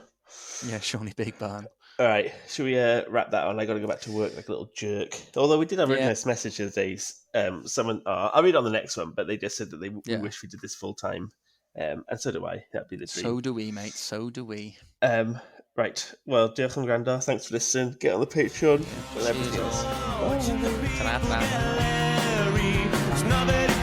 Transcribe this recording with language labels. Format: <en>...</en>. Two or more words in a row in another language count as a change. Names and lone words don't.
<en>Yeah, Shawnee Big Barn. All right, should we wrap that on? I got to go back to work like a little jerk. Although we did have a really nice message the days. Someone, I'll read on the next one, but they just said that they wish we did this full time, and so do I. That'd be the dream. So do we, mate. So do we. Right. Well,</en> <cy>diolch yn gwrando.</cy> <en>Thanks for listening. Get on the Patreon and everything else. Ta-ra.</en>